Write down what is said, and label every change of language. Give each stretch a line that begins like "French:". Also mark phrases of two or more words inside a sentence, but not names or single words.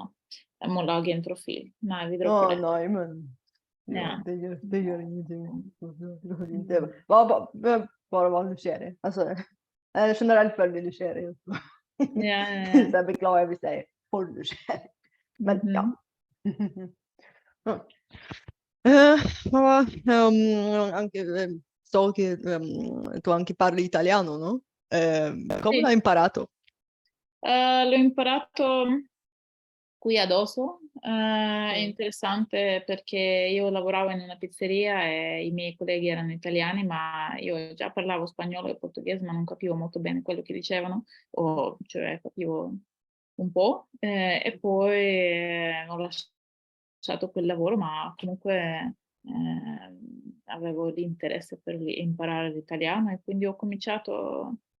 Norwegian: Jeg må lage en profil. Nei, vi dropper det. Nei, men det gjør ingenting. Det bare var nysgjerrig. Altså, jeg er generelt veldig nysgjerrig. Så jeg beklager hvis jeg er for nysgjerrig. Men ja.
Italian: So che tu anche parli italiano, no? Come l'hai imparato? L'ho imparato qui ad Oslo. È interessante perché io lavoravo in una pizzeria e i miei colleghi erano italiani, ma io già parlavo spagnolo e portoghese, ma non capivo molto bene quello che dicevano, cioè capivo un po', e poi ho lasciato quel lavoro, ma comunque avevo l'interesse per imparare l'italiano e quindi ho cominciato